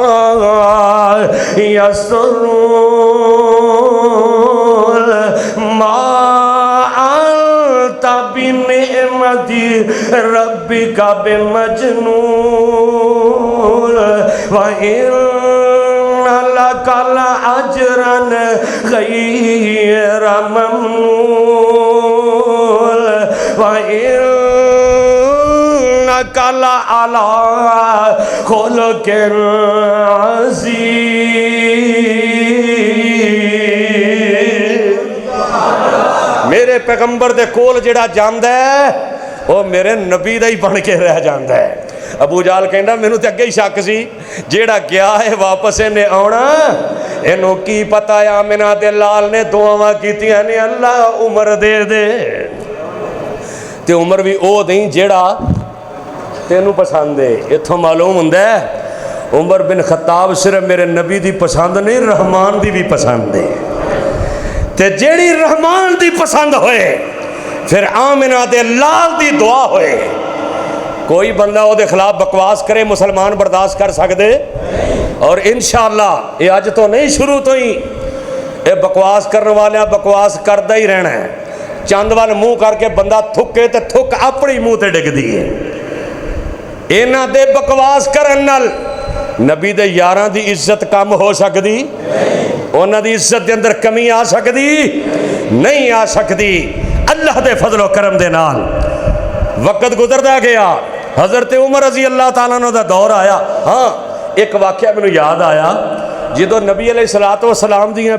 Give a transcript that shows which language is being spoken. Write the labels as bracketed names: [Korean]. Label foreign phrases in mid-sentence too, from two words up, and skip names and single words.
[Arabic] یسطرون ما انت بنعمت ربک بمجنون وَإِنَّ لَكَ لَأَجْرًا غَيْرَ مَمْنُونٍ وَإِنَّكَ لَعَلَىٰ خُلُقٍ عَظِيمٍ [Punjabi] میرے پیغمبر دے کول جڑا جاندا ہے وہ میرے نبی دا ہی بن کے رہ جاندا ہے ابو جال کہندا مینوں تے اگے ہی شک سی جیڑا گیا ہے واپس نے آنا اینوں کی پتہ ہے آمنہ دے لال نے دعاواں کیتیاں نے اللہ عمر دے دے تے عمر بھی او دیں جیڑا تینوں پسند ہے اتھوں معلوم ہوندا ہے عمر بن خطاب صرف میرے نبی دی پسند نہیں رحمان دی بھی پسند ہے تے جیڑی رحمان دی پسند ہوئے پھر آمنہ دے لال دی دعا ہوئے [Urdu] کوئی بندہ وہ دے خلاف بکواس کرے مسلمان برداشت کر سکتے [Punjabi] اور انشاءاللہ یہ اج تو نہیں شروع تو ہی یہ بکواس کرنے والے بکواس کردہ ہی رہنا ہے چند وال منہ کر کے بندہ تھکے تے تھک اپنی منہ تے ڈگ دیئے اینا دے بکواس کرن نال نبی دے یاراں دی عزت کم ہو سکتی اونا دی عزت دے اندر کمی آ سکتی نہیں آ سکتی اللہ دے فضل و کرم دے نال وقت گزردا گیا حضرت عمر رضی اللہ تعالیٰ عنہ دا دور آیا ہاں ایک واقعہ میں یاد آیا جدو نبی علیہ السلام دیاں